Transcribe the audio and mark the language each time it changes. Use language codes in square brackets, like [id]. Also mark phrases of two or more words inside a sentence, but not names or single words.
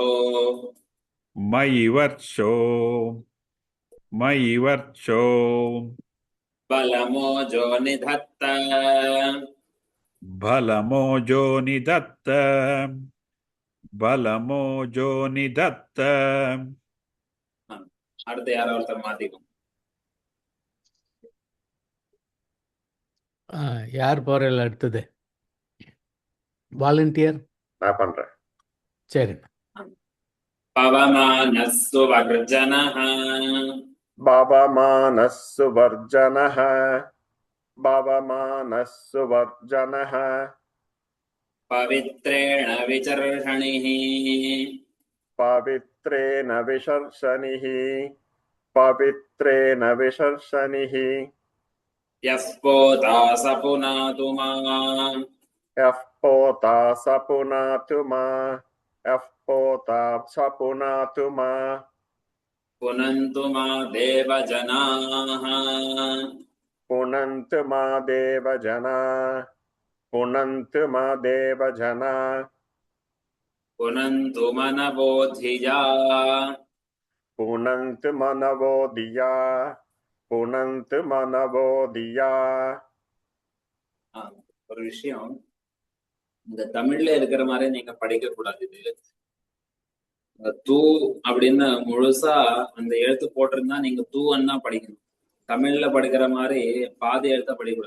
[sa] मयि वर्चो मयि वर्चो बलमोजो निधत्त बलमोजो निदत्त बलमोजो निदत्त [ta] அடுத்து யாரோ ஒருத்தர் மாத்திக்கும். யார் போறல அடுத்தது? வாலண்டியர் நான் பண்றேன். சரி. [sa] पवमानः सुवर्जनः पवमानः सुवर्जनः पवमानः सुवर्जनः पवित्रेण विचर्षणिः पवित्रेण विचर्षणिः पवित्रेण विचर्षणिः यः पोता स पुनातु माम् यः पोता स पुनातु मा यः पोता स पुनातु मा पुनन्तु मा देवजनाः पुनन्तु मा देवजना पुनन्तु मा देवजना पुनन्तु मनवोधिया पुनन्तु मनवो दिया पुनन्तु मनवो दिया. [ta] ஒரு விஷயம், இந்த தமிழ்ல இருக்கிற மாதிரி நீங்க படிக்க கூடாது. இது தூ அப்படின்னு முழுசா அந்த எழுத்து போட்டிருந்தா நீங்க தூவன்னா படிக்கணும். தமிழ்ல படிக்கிற மாதிரி பாதி எழுத்த படிக்கக்கூடாது.